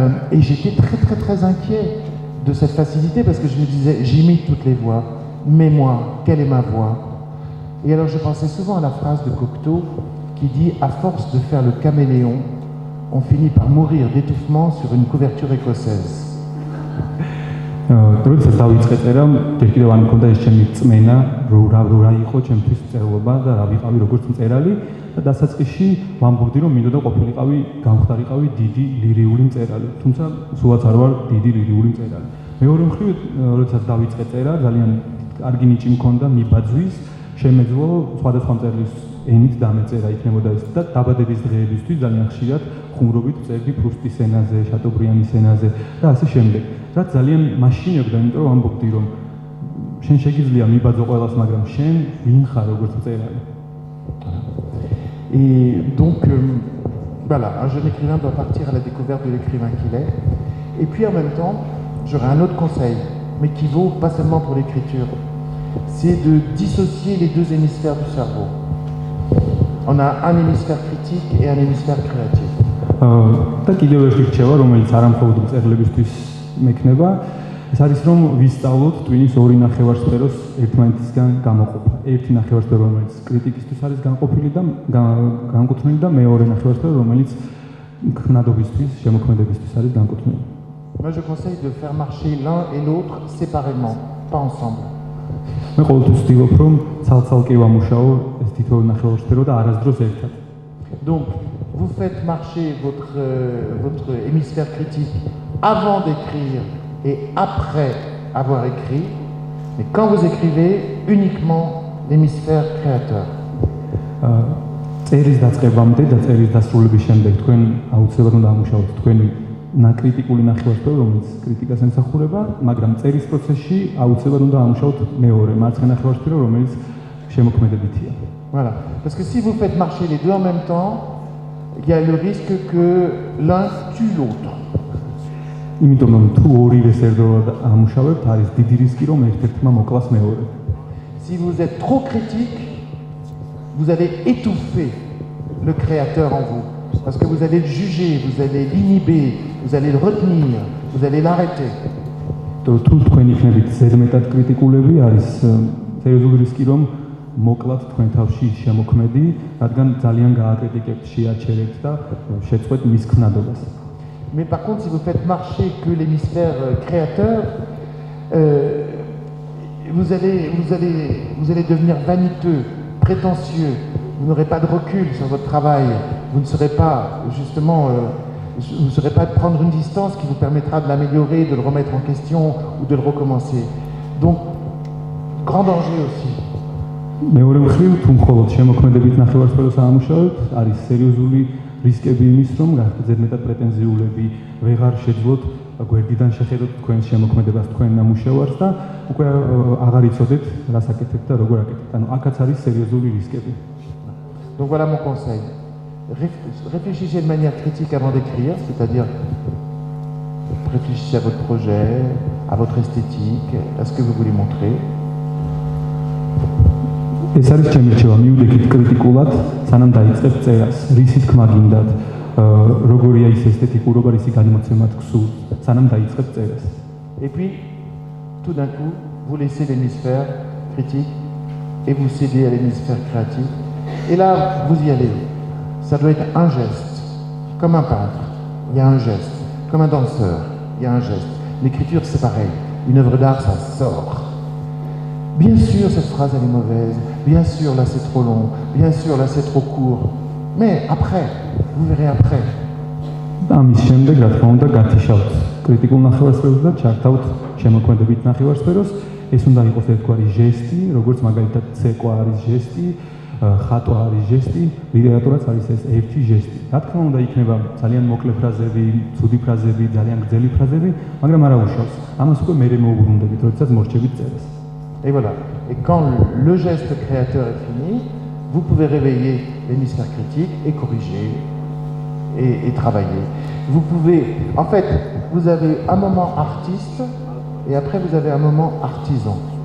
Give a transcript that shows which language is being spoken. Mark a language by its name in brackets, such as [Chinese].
[French] Et j'étais très très très inquiet de cette facilité, parce que je me disais, j'imite toutes les voix, mais moi, quelle est ma voix? Et alors je pensais souvent à la phrase de Cocteau qui dit « À force de faire le caméléon, on finit par mourir d'étouffement sur une couverture écossaise. » [Georgian] როდესაც დავიწყე წერა, კიდევ არ მქონდა ეს ჩემი წმენა, რა იყო ჩემთვის წერლობა და რა ვიყავი როგორც მწერალი და დასაწყისში ვამბობდი, რომ მინდოდა ყოფილიყავი, გამხდარიყავი დიდი ლირიული მწერალი, თუმცა სულაც არ ვარ დიდი ლირიული მწერალი. მეორე მხრივ, როდესაც დავიწყე წერა, ძალიან კარგი ნიჭი მქონდა მიბაძვის, შემეძლო სხვადასხვა მწერლის ენით დამეწერა იქნებოდა ის და დაბადების დღეებისთვის ძალიან ხშირად ხუმრობით წერდი პრუსტის ენაზე, შატობრიანის ენაზე და ასე შემდეგ. რაც ძალიან მაშინებდა, იმიტომ რომ ამბობდი, რომ შენ შეგიძლია მიბაძო ყველას, მაგრამ შენ ვინ ხარ როგორც მწერალი. [French] Et donc, voilà, un jeune écrivain doit partir à la découverte de l'écrivain qu'il est. Et puis en même temps, j'aurais un autre conseil, mais qui vaut pas seulement pour l'écriture, c'est de dissocier les deux hémisphères du cerveau. On a un hémisphère critique et un hémisphère créatif. [Georgian] და კიდევ ერთი რჩევა, რომელიც არ ამხოლოდ მწერლებისთვის მექნება, ეს არის რომ ვისწავლოთ ტვინის ორი ნახევარსფეროს ერთმანეთისგან გამოყოფა. ერთი ნახევარსფერო, რომელიც კრიტიკისთვის არის განყოფილი და განკუთვნილი და მეორე ნახევარსფერო, რომელიც ქმნადობისთვის, შემოქმედებისთვის არის განკუთვნილი. [French] Moi, je conseille de faire marcher l'un et l'autre séparément, pas ensemble. [Georgian] მე ყოველთვის ვცდილობ რომ ცალ-ცალკე ვამუშაო ეს თითოეულ ნახევარსფერო და არასდროს ერთად. [French] Donc, vous faites marcher votre hémisphère critique avant d'écrire et après avoir écrit, mais quand vous écrivez, uniquement l'hémisphère créateur. [Georgian] წერის დაწყებამდე და წერის დასრულების შემდეგ თქვენ აუცილებლად უნდა ამუშაოთ თქვენი ნაკრიტიკული ნახევარსფერო, რომელიც კრიტიკას ემსახურება, მაგრამ წერის პროცესში აუცილებლად უნდა ამუშაოთ მეორე მარცხენა ნახევარსფერო, რომელიც შემოქმედებითია. [French] Voilà. Parce que si vous faites marcher les deux en même temps, il y a le risque que l'un tue l'autre. [Georgian] იმიტომ რომ თუ ორივეს ერთდროულად ამუშავებთ, არის დიდი რისკი რომ ერთ-ერთმა მოკლას მეორე. [French] Si vous êtes trop critique, vous allez étouffer le créateur en vous. Parce que vous allez le juger, vous allez l'inhiber, vous allez le retenir, vous allez l'arrêter. [Georgian] თუ თქვენ იქნებით ზედმეტად კრიტიკულები, არის სერიოზული რისკი რომ მოკლათ თქვენ თავში შემოქმედი, რადგან ძალიან გააკრიტიკებთ, შეაჩერებთ და შეწყვეტ მის ქმნადობას. [French] Mais par contre, si vous faites marcher que l'hémisphère créateur, vous allez devenir vaniteux, prétentieux, vous n'aurez pas de recul sur votre travail, vous ne serez pas justement, vous ne saurez pas prendre une distance qui vous permettra de l'améliorer, de le remettre en question ou de le recommencer. Donc, grand danger aussi. [Georgian] მეორე მხრივ, თუ მხოლოდ შემოქმედებით ნახევარსფეროს ამუშავებთ, არის სერიოზული რისკები იმის, რომ ზედმეტად პრეტენზიულები ვეღარ შეძლოთ გვერდიდან შეხედოთ თქვენ შემოქმედებას, თქვენ ნამუშევარს და უკვე აღარ იცოდეთ რას აკეთებთ და როგორ აკეთებთ. ანუ აქაც არის სერიოზული რისკები. [French] Donc voilà mon conseil. Réfléchissez de manière critique avant d'écrire, c'est-à-dire réfléchissez à votre projet, à votre esthétique, à ce que vous voulez montrer. [Georgian] ეს არის ჩემი რჩევა, მიუდექით კრიტიკულად, სანამ დაიწყებთ წერას, რისი თქმა გინდათ, როგორია ის ესთეტიკურობა, რისი განმოცემად გსურთ, სანამ დაიწყებთ წერას. [French] Et puis, tout d'un coup, vous laissez l'hémisphère critique et vous cédez à l'hémisphère créatif. Et là, vous y allez. Ça doit être un geste, comme un peintre. Il y a un geste, comme un danseur. Il y a un geste. L'écriture, c'est pareil. Une œuvre d'art, ça sort. Bien sûr, cette phrase, elle est mauvaise. Bien sûr, là, c'est trop long. Bien sûr, là, c'est trop court. Mais après, vous verrez après. [Georgian] ამის შემდეგ, რა თქმა უნდა, გათიშავთ კრიტიკულ ნახევარსფეროს და ჩართავთ შემოქმედებით ნახევარსფეროს. ეს უნდა იყოს ერთგვარი ჟესტი, როგორც მაგალითად ცეკვა არის ჟესტი, ხატვა არის ჟესტი, ლიტერატურაც არის ეს ერთი ჟესტი. რა თქმა უნდა, იქნება ძალიან მოკლე ფრაზები, ცუდი ფრაზები, ძალიან გრძელი ფრაზები, მაგრამ არა უშავს. ამას უკვე მერე მოუბრუნდებით, როდესაც მორჩებით წერას. [French] Et voilà. Et quand le geste créateur est fini, vous pouvez réveiller l'hémisphère critique et corriger et travailler. Vous pouvez, en fait, vous avez un moment artiste et après vous avez un moment artisan.